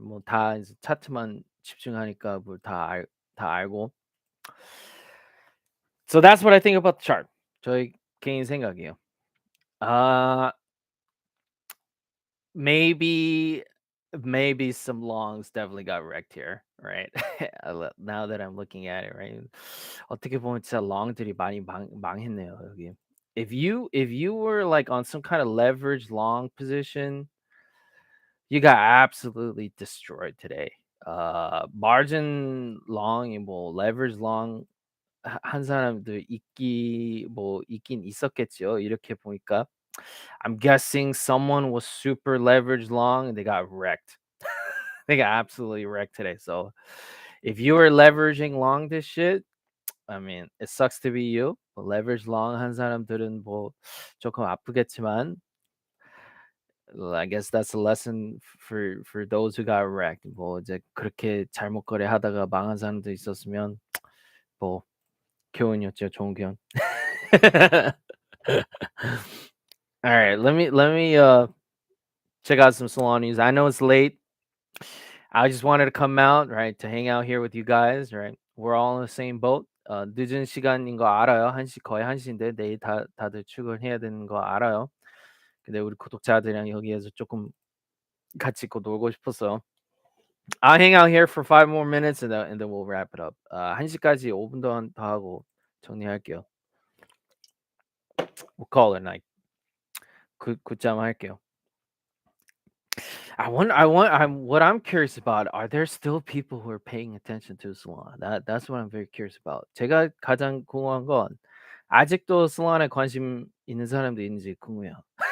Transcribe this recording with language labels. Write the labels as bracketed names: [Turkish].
[Korean] 뭐다 이제 차트만 집중하니까 다 알고. [English] So that's what I think about the chart. [Korean] 저희 개인 생각이에요. [English] Maybe some longs definitely got wrecked here, right? Now that I'm looking at it, right? [Korean] 어떻게 보면 진짜 long들이 많이 망했네요, 여기. [English] If you were like on some kind of leverage long position, you got absolutely destroyed today. [Korean] Margin long, 뭐 leverage long 한 사람도 있긴 있었겠죠. 이렇게 보니까. [English] I'm guessing someone was super leveraged long and they got wrecked. They got absolutely wrecked today. So if you were leveraging long this shit, I mean, it sucks to be you. [Korean] leverage long 한 사람들은 뭐 조금 아프겠지만 [English] well, I guess that's a lesson for those who got wrecked. [Korean] 뭐 이제 그렇게 잘못 거래하다가 망한 사람도 있었으면 뭐 교훈이었죠, 좋은 교훈. [English] All right, let me check out some Solana news. I know it's late. I just wanted to come out, right, to hang out here with you guys, right? We're all in the same boat. [Korean] 늦은 시간인 거 알아요. 거의 1시인데 내일 다들 출근해야 되는 거 알아요. 근데 우리 구독자들이랑 여기에서 조금 같이 있고 놀고 싶었어요. [English] I'll hang out here for 5 more minutes and then we'll wrap it up. [Korean] 1시까지 5분 더 하고 정리할게요. [English] We'll call it a night. [Korean] 굿잠 할게요. [English] what I'm curious about, are there still people who are paying attention to Solana? That's what I'm very curious about. [Korean] 제가 가장 궁금한 건 아직도 Solana에 관심 있는 사람도 있는지 궁금해요.